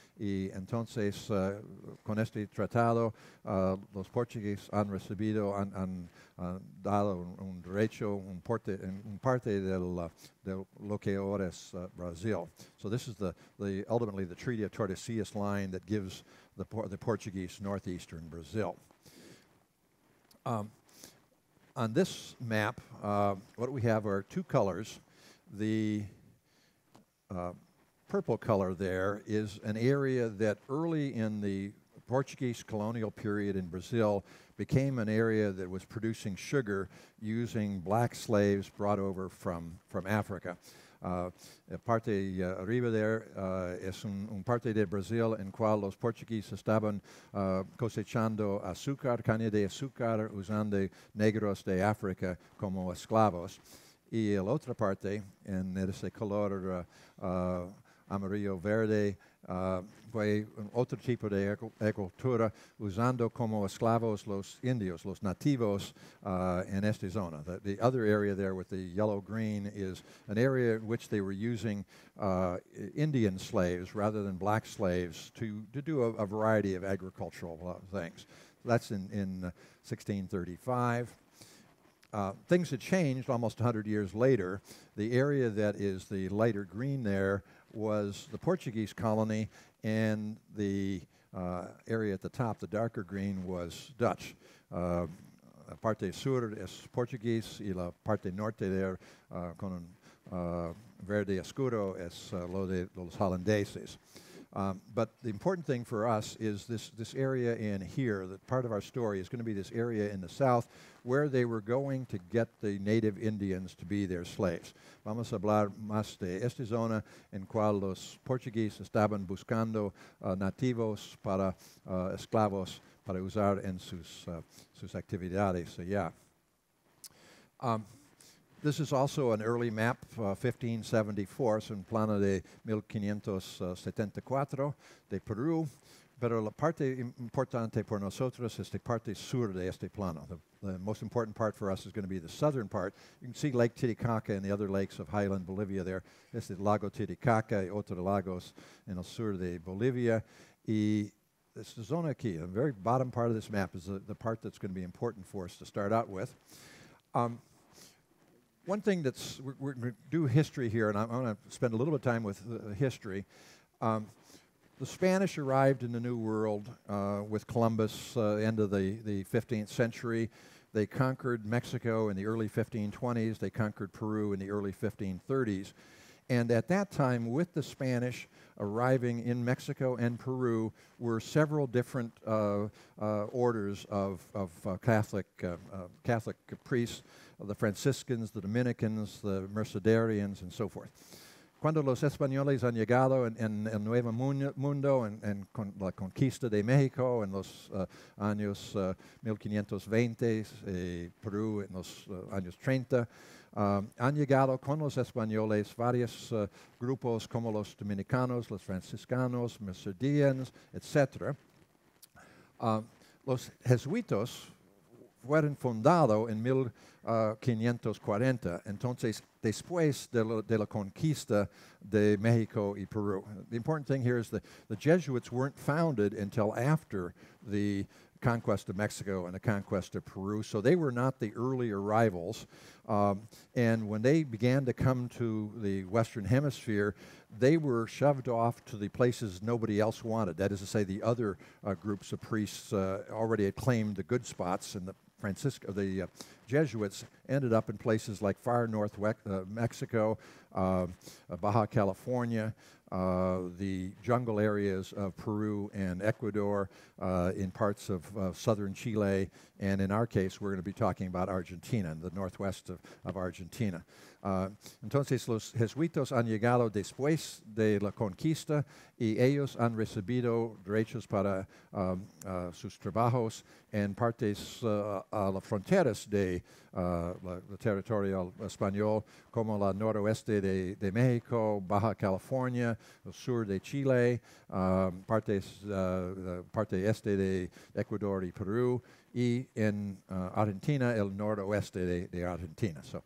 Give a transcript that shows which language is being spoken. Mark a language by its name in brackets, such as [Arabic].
[Spanish] Y entonces, con este tratado, los portugueses han recibido, han dado un derecho, un parte de lo que ahora es Brazil. [English] So this is ultimately the Treaty of Tordesillas line that gives the Portuguese northeastern Brazil. On this map, what we have are two colors. The purple color there is an area that early in the Portuguese colonial period in Brazil became an area that was producing sugar using black slaves brought over from Africa. [Spanish] Parte arriba there es un parte de Brasil en cual los portugueses estaban cosechando azúcar, caña de azúcar, usando negros de África como esclavos. Y la otra parte, en ese color amarillo verde, fue otro tipo de agricultura usando como esclavos los indios, los nativos in esta zona. [English] The other area there with the yellow-green is an area in which they were using Indian slaves rather than black slaves to do a variety of agricultural things. That's in 1635. Things had changed almost 100 years later. The area that is the lighter green there was the Portuguese colony, and the area at the top, the darker green, was Dutch. [Spanish] La parte sur es Portugués y la parte norte there con verde oscuro es lo de los holandeses. [English] But the important thing for us is this area in here, that part of our story is going to be this area in the south where they were going to get the native Indians to be their slaves. [Spanish] Vamos a hablar más de esta zona en cual los portugueses estaban buscando nativos para esclavos para usar en sus actividades allá. [English] This is also an early map, [Spanish] 1574, es un plano de 1574 de Perú, pero la parte importante por nosotros es la parte sur de este plano. [English] The most important part for us is going to be the southern part. You can see Lake Titicaca and the other lakes of highland Bolivia there. [Spanish] Este es Lago Titicaca y otros lagos en el sur de Bolivia. [English] Y this [Spanish] zona aquí, [English] the very bottom part of this map, is the part that's going to be important for us to start out with. One thing we're going to do history here, and I'm going to spend a little bit of time with history. The Spanish arrived in the New World with Columbus, end of the 15th century. They conquered Mexico in the early 1520s. They conquered Peru in the early 1530s. And at that time, with the Spanish arriving in Mexico and Peru, were several different orders of Catholic priests, the Franciscans, the Dominicans, the Mercedarians, and so forth. [Spanish] Cuando los españoles han llegado en el Nuevo Mundo, con la conquista de México en los años 1520, Perú en los años 30, han llegado con los españoles varios grupos como los dominicanos, los franciscanos, Mercedians, etc. Los jesuitas fueron fundados en 1540, entonces después de la conquista de Mexico y Peru. [English] The important thing here is that the Jesuits weren't founded until after the conquest of Mexico and the conquest of Peru, so they were not the early arrivals. And when they began to come to the Western Hemisphere, they were shoved off to the places nobody else wanted. That is to say, the other groups of priests already had claimed the good spots, and the Jesuits ended up in places like far north Mexico, Baja California, the jungle areas of Peru and Ecuador, in parts of southern Chile, and in our case, we're going to be talking about Argentina, the northwest of Argentina. [Spanish] Entonces los jesuitas han llegado después de la conquista y ellos han recibido derechos para sus trabajos en partes a las fronteras de la territorio español, como la noroeste de México, Baja California, el sur de Chile, parte este de Ecuador y Perú, y en Argentina, el noroeste de Argentina.